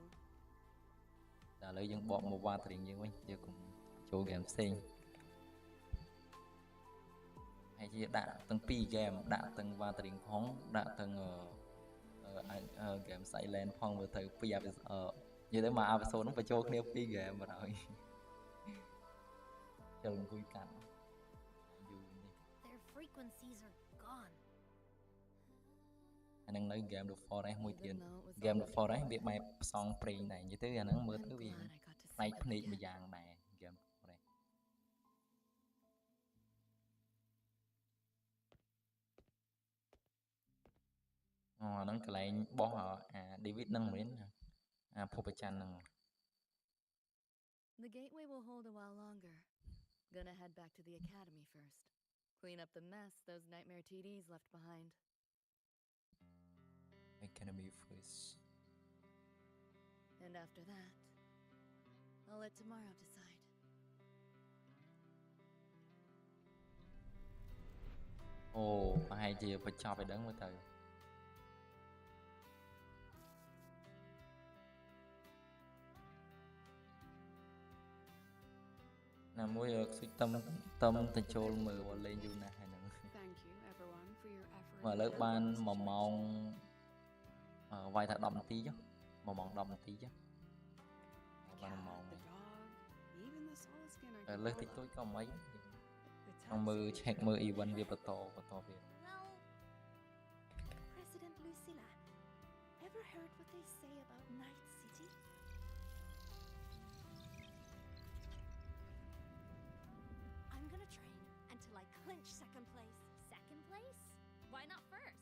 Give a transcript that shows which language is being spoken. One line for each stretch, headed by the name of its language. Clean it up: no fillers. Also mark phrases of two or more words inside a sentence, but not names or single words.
Khmer: តែឥឡូវយើងបកមកវ៉ាត្រេងយើងវិញយើងកុំចូល game ផ្សេងហើយជាដាក់ទាំងពីរ game ដាក់ទាំងវ៉ាត្រេងផងដាក់ទាំងgame Silent ផងមើលទៅពីនិយាយទៅមក episode ហ្នឹងបញ្ចូលគ្នាពីរ game បាត់ហើយចូលអង្គុយកាត់យូរនេះ
English: Their frequencies are gone.
Khmer: អាហ្នឹងនៅ game The Forest មួយទៀត
English: Even though it was
Khmer: game
English: all
Khmer: The Forest
English: over,
Khmer: វាបែបផ្សងព្រេងដែរនិយាយទៅអាហ្នឹងមើល
English: I'm
Khmer: ទៅវា
English: glad I got to
Khmer: ផ្នែក
English: see
Khmer: ភ្នែក
English: them
Khmer: មួយ
English: again.
Khmer: យ៉ាងដែរ game The Forest អហ្នឹងកន្លែងបោះអា David ហ្នឹងមែនអាភពប្រច័នហ្នឹង
English: The gateway will hold a while longer. Gonna head back to the academy first. Clean up the mess those nightmare TDs left behind. Academy first And after that, I'll let tomorrow decide.
Khmer: អូប្រហែលជាបញ្ចប់ឲ្យដឹងមើលទៅណាមួយខ្សុចតំទៅចូលមើលលេងយូរណាស់ហើយហ្នឹង
English: Thank you, everyone, for your effort.
Khmer: មកឥឡូវបាន1ម៉ោងវាយថា10នាទីចុះ1ម៉ោង10នាទីចុះបាន1ម៉ោង
English: The dog, even the solid skin I
Khmer: លើសតិចតួចក៏មិនខ្ញុំមើល check មើល event វាបន្តវា
English: Well, President Lucilla, ever heard what they say about Night City? I'm gonna train until I clinch second place. Second place? Why not first?